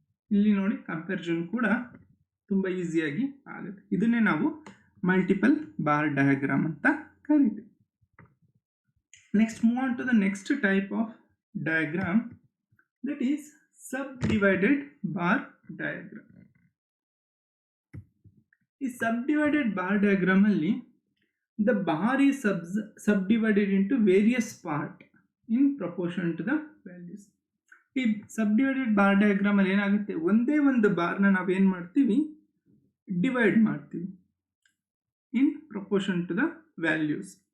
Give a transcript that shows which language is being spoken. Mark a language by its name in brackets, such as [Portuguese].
[Kannada] ಇಲ್ಲಿ ನೋಡಿ ಕಂಪ್ಯಾರಿಸನ್ ಕೂಡ ತುಂಬ ಈಸಿಯಾಗಿ ಆಗುತ್ತೆ. ಇದನ್ನೇ ನಾವು ಮಲ್ಟಿಪಲ್ ಬಾರ್ ಡಯಾಗ್ರಾಮ್ ಅಂತ ಕರಿತೀವಿ. [English] Next move on to the next type of diagram, that is subdivided bar diagram. ಈ subdivided bar diagram ಅಲ್ಲಿ the bar is subdivided into various part in proportion to the values. [Kannada] ಈ ಸಬ್ಡಿವೈಡೆಡ್ ಬಾರ್ ಡಯಾಗ್ರಾಮ್ ಅಲ್ಲಿ ಏನಾಗುತ್ತೆ, ಒಂದೇ ಒಂದು ಬಾರ್ನ ನಾವೇನು ಮಾಡ್ತೀವಿ, ಡಿವೈಡ್ ಮಾಡ್ತೀವಿ [English] In proportion to the values.